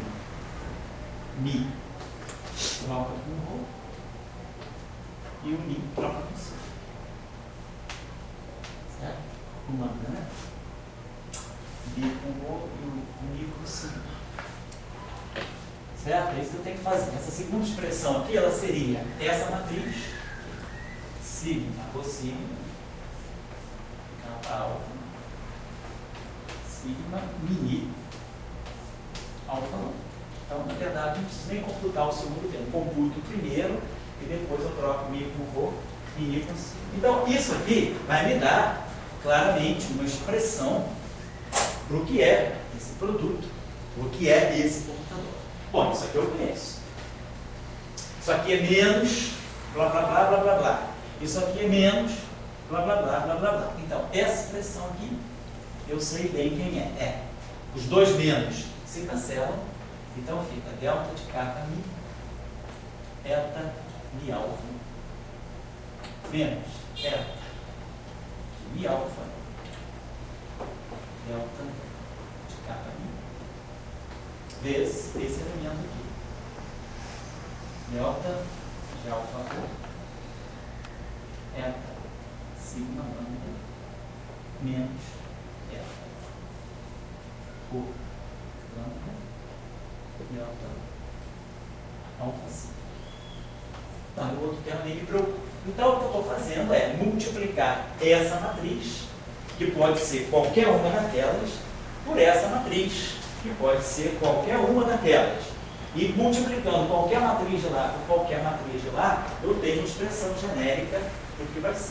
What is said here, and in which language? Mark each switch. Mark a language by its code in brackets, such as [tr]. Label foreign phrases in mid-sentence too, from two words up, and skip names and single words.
[pt] Mi troca com rho e o mi troca com sigma. Certo? Com lambda, né? Mi com rho e o mi com sigma. Certo? É isso que eu tenho que fazer. Essa segunda expressão aqui, ela seria essa matriz, sigma cossigma, kappa alfa, sigma mini, alfa lambda. Então, na verdade, não preciso nem computar o segundo tempo. Computo o primeiro e depois eu troco mi com rho e mi com sigma. Então, isso aqui vai me dar, claramente, uma expressão para o que é esse produto, o que é esse computador. Bom, isso aqui eu conheço. Isso aqui é menos, blá, blá, blá, blá, blá, blá. Isso aqui é menos, blá, blá, blá, blá, blá, blá. Então, essa expressão aqui, eu sei bem quem é. Os dois menos se cancelam. Então, fica delta de kappa mi, eta mi alfa, menos eta de mi alfa, delta de kappa mi, vezes esse elemento aqui, delta de alfa rho, eta sigma lambda, menos eta rho lambda, delta alfa sigma. Então, o outro termo nem me preocupa. Então, o que eu estou fazendo é multiplicar essa matriz, que pode ser qualquer uma daquelas, por essa matriz, que pode ser qualquer uma daquelas. E multiplicando qualquer matriz de lá por qualquer matriz de lá, eu tenho uma expressão genérica do que vai ser.